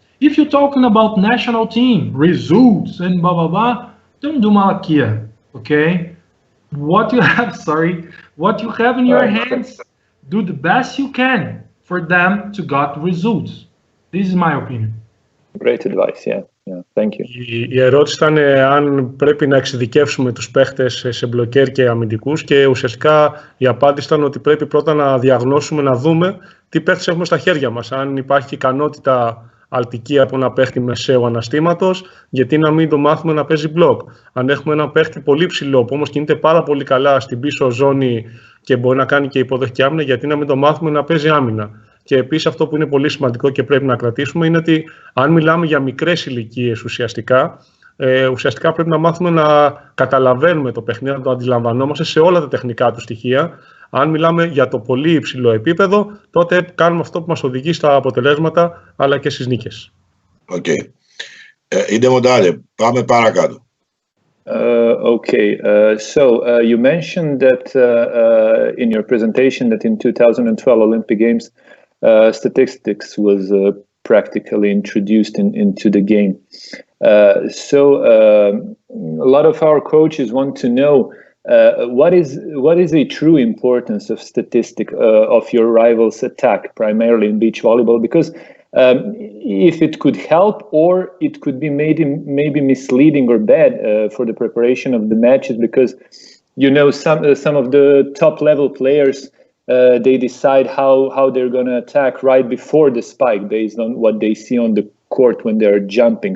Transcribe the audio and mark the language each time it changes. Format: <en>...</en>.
<en>If you're talking about national team, results and blah, blah, blah, don't do malakia, okay? What you have, sorry, What you have in your hands, do the best you can for them to get results. This is my opinion. Great advice, yeah. Thank you.</en> <el>Η ερώτηση ήταν αν πρέπει να εξειδικεύσουμε τους παίχτες σε μπλοκέρ και αμυντικούς, και ουσιαστικά η απάντηση ήταν ότι πρέπει πρώτα να διαγνώσουμε, να δούμε τι παίχτες έχουμε στα χέρια μας. Αν υπάρχει ικανότητα αλτική από ένα παίχτη μεσαίου αναστήματος, γιατί να μην το μάθουμε να παίζει μπλοκ. Αν έχουμε ένα παίχτη πολύ ψηλό που όμως κινείται πάρα πολύ καλά στην πίσω ζώνη και μπορεί να κάνει και υποδοχική άμυνα, γιατί να μην το μάθουμε να παίζει άμυνα. Και επίσης αυτό που είναι πολύ σημαντικό και πρέπει να κρατήσουμε είναι ότι αν μιλάμε για μικρές ηλικίες ουσιαστικά πρέπει να μάθουμε να καταλαβαίνουμε το παιχνίδι, να το αντιλαμβανόμαστε σε όλα τα τεχνικά του στοιχεία. Αν μιλάμε για το πολύ υψηλό επίπεδο, τότε κάνουμε αυτό που μας οδηγεί στα αποτελέσματα αλλά και στις νίκες. Οκ. Ιντε Μοντάλε, πάμε παρακάτω.</el> <en>Okay, so you mentioned that in your presentation that in 2012 Olympic Games, statistics was practically introduced into the game. So a lot of our coaches want to know what is a true importance of statistic of your rival's attack, primarily in beach volleyball, because if it could help or it could be maybe misleading or bad for the preparation of the matches, because you know some of the top level players they decide how they're going to attack right before the spike based on what they see on the court when they're jumping.</en>